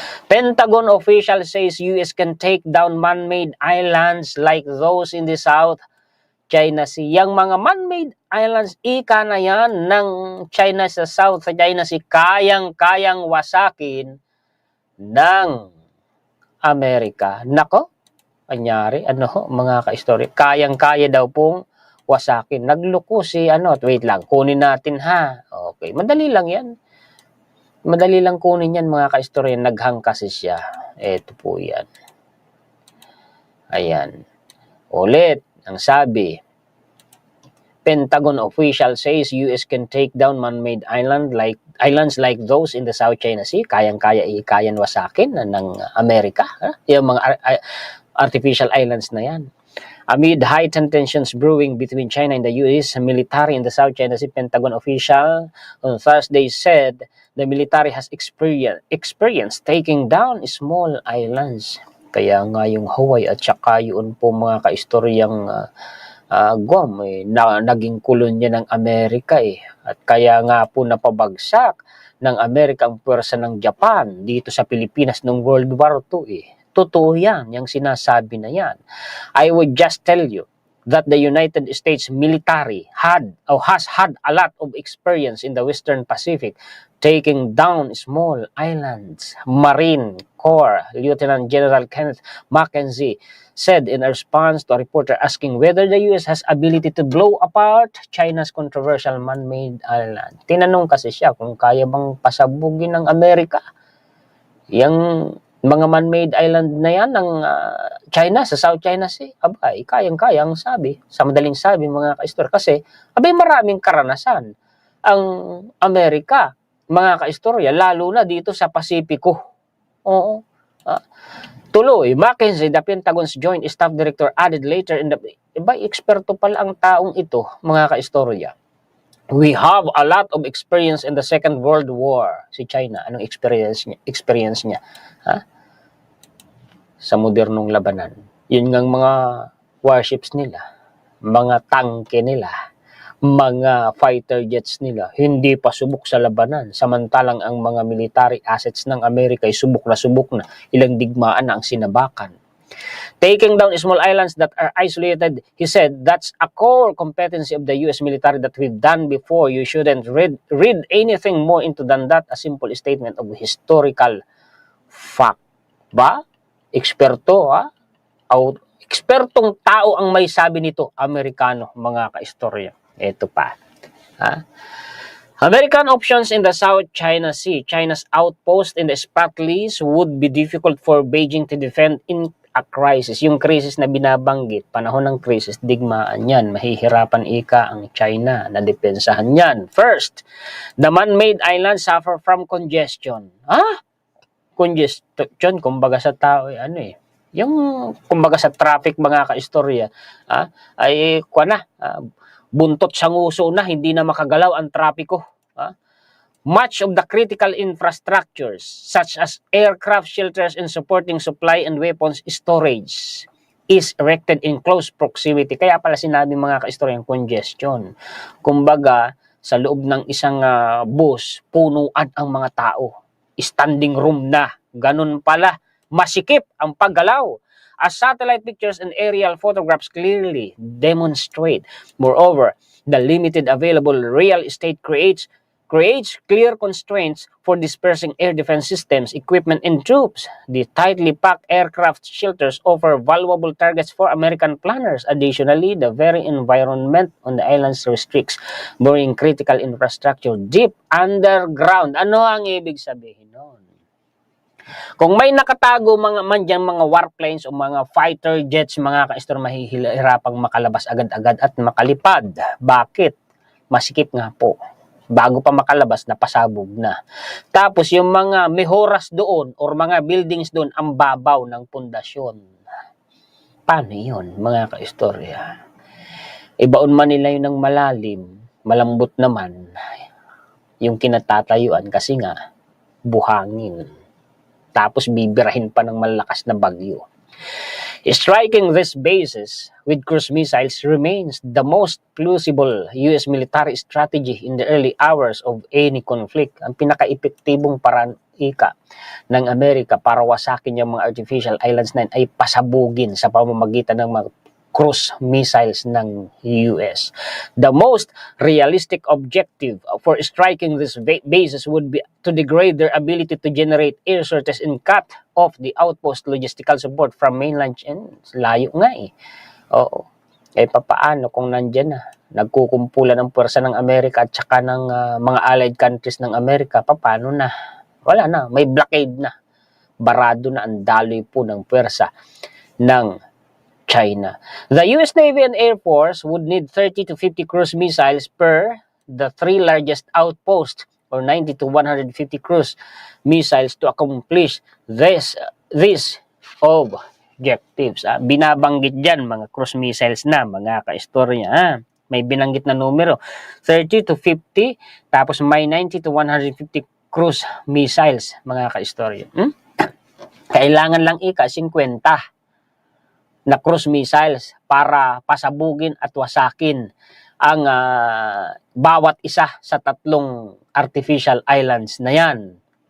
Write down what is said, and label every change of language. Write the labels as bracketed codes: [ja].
[en] Pentagon official says US can take down man-made islands like those in the South China Sea. [tl] Yang mga man-made islands, ika na yan ng China sa South China Sea, kayang-kayang wasakin ng Amerika. Nako, anyari, mga ka-istorya, kayang-kaya daw pong wasakin. Nagloko si, wait lang, kunin natin ha. Okay, madali lang yan. Madali lang kunin yan mga ka-istorya, naghang kasi siya. Ito po yan. Ayan. Ulit, ang sabi, [en] Pentagon official says US can take down man-made islands like those in the South China Sea. [tl] Kayang-kaya ikayan wasakin ng Amerika. Yung mga artificial islands na yan. [en] Amid heightened tensions brewing between China and the US military in the South China Sea, Pentagon official on Thursday said the military has experienced taking down small islands. [tl] Kaya nga yung Hawaii at saka yun po mga kaistoryang Guam, naging kolonya ng Amerika At kaya nga po napabagsak ng Amerika ang pwersa ng Japan dito sa Pilipinas noong World War II Totoo yan, yung sinasabi na yan. [en] I would just tell you that the United States military has had a lot of experience in the Western Pacific taking down small islands. Marine Corps Lieutenant General Kenneth Mackenzie said in a response to a reporter asking whether the U.S. has ability to blow apart China's controversial man-made island. [tl] Tinanong kasi siya kung kaya bang pasabugin ng Amerika yung mga man-made island na yan ng China, sa South China Sea. Abay, kayang-kayang sabi. Sa madaling sabi, mga kaistor. Kasi, abay, maraming karanasan ang Amerika, mga kaistorya, lalo na dito sa Pasipiko. Oo. Tuloy, [en] Mackenzie, the Pentagon's Joint Staff Director, added later in the... [tl] Abay, eksperto pala ang taong ito, mga kaistorya. [en] We have a lot of experience in the Second World War. [tl] Si China, anong experience niya? Sa modernong labanan. Yun ngang mga warships nila, mga tangke nila, mga fighter jets nila, hindi pa subok sa labanan. Samantalang ang mga military assets ng Amerika ay subok na, ilang digmaan na ang sinabakan. [en] Taking down small islands that are isolated, he said, that's a core competency of the U.S. military that we've done before. You shouldn't read anything more into than that, a simple statement of historical fact. [tl] Ba? Eksperto, ekspertong tao ang may sabi nito, Amerikano, mga kaistorya. Ito pa. [en] American options in the South China Sea. China's outpost in the Spratlys would be difficult for Beijing to defend in a crisis. [tl] Yung crisis na binabanggit, panahon ng crisis, digmaan yan. Mahihirapan ang China na depensahan yan. [en] First, the man-made islands suffer from congestion. [tl] Congestion, kumbaga sa tao, yung kumbaga sa traffic, mga kaistorya, ay buntot sa nguso na, hindi na makagalaw ang trapiko. [en] Much of the critical infrastructures, such as aircraft shelters and supporting supply and weapons storage, is erected in close proximity. [tl] Kaya pala sinabi, mga kaistorya, yung congestion. Kumbaga, sa loob ng isang bus, punuan ang mga tao. [en] Standing room [tl] na. Ganun pala. Masikip ang paggalaw. [en] As satellite pictures and aerial photographs clearly demonstrate. Moreover, the limited available real estate creates clear constraints for dispersing air defense systems, equipment, and troops. The tightly packed aircraft shelters offer valuable targets for American planners. Additionally, the very environment on the islands restricts burying critical infrastructure deep underground. [tl] Ano ang ibig sabihin nun? Kung may nakatago mga warplanes o mga fighter jets, mga kaistor, mahihirapang makalabas agad-agad at makalipad. Bakit? Masikip nga po. Bago pa makalabas, napasabog na. Tapos yung mga mehoras doon or mga buildings doon, ang babaw ng pundasyon. Paano yun, mga kaistorya? Ibaon man nila yun ng malalim, malambot naman yung kinatatayuan kasi nga buhangin. Tapos bibirahin pa ng malakas na bagyo. [en] Striking these bases with cruise missiles remains the most plausible US military strategy in the early hours of any conflict. [tl] Ang pinaka-epektibong paraan ng Amerika para wasakin yung mga artificial islands na yun ay pasabugin sa pamamagitan ng mga cruise missiles ng US. [en] The most realistic objective for striking these bases would be to degrade their ability to generate air sorties and cut off the outpost logistical support from mainland. [tl] Layo nga eh. Oo. Papaano kung nandyan na? Nagkukumpulan ng puwersa ng Amerika at saka ng mga allied countries ng Amerika, papaano na? Wala na. May blockade na. Barado na ang daloy po ng puwersa ng China. [en] The US Navy and Air Force would need 30 to 50 cruise missiles per the three largest outposts, or 90 to 150 cruise missiles to accomplish these objectives. [tl] Binabanggit dyan mga cruise missiles na mga kaistorya. May binanggit na numero, [en] 30 to 50, [tl] tapos may [en] 90 to 150 cruise missiles [tl] mga kaistorya. Kailangan lang 50 na cruise missiles para pasabugin at wasakin ang bawat isa sa 3 artificial islands na yan.